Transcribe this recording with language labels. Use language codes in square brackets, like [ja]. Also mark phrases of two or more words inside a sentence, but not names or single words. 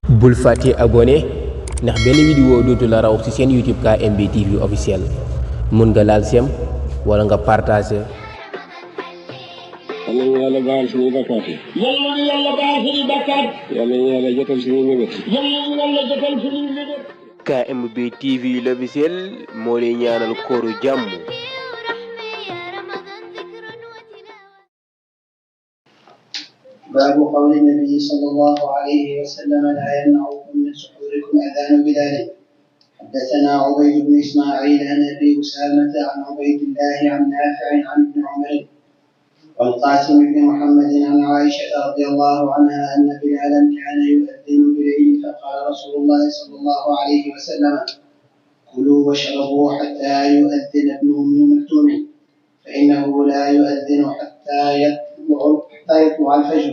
[wo] bul fàtte abonné ndax benn vidéo dootu la raw ci seen YouTube KMB TV officiel mun nga laal sem wala nga partager. yàlla na yàlla baal suñuy bakkaat yi. yàlla na yàlla baal suñuy bakkaat. yàlla na yàlla jotal suñuy mébét. yàlla na yàlla jotal suñuy mébét. KMB TV l'officiel moo lay ñaanal kooru jàmm. [ar] باب قول النبي صلى الله عليه وسلم لا يمنعكم من سحوركم أذان بلال. حدثنا عبيد بن إسماعيل عن أبي أسامة عن عبيد الله عن نافع عن ابن عمر والقاسم بن محمد عن عائشة رضي الله عنها أن بلالا كان يؤذن بليل فقال رسول الله صلى الله عليه وسلم كلوا واشربوا حتى يؤذن ابن أم مكتوم فإنه لا يؤذن حتى يطلع الفجر.